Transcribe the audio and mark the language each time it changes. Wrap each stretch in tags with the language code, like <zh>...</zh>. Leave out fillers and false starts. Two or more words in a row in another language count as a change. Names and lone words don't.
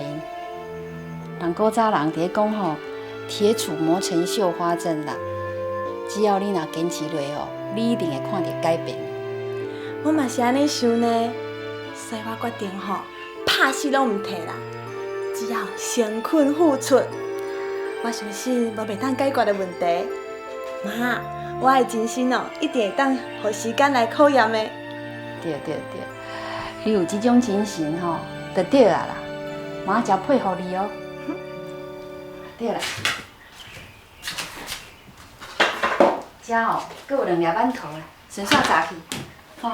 <nan>人古早人伫咧讲吼，铁杵磨成绣花针啦。只要你若坚持落吼，你一定会看到改变。我嘛是安尼想呢，所以我决定吼，拍死拢毋摕啦，只要诚恳付出，我相信无袂当解决的问题。妈，我的真心哦，一定会当互时间来考验的。对对对，你有这种精神吼，就对啊啦。妈真佩服你哦。对啦。遮哦，阁有2粒馒头啦，顺线炸去，吼。</nan>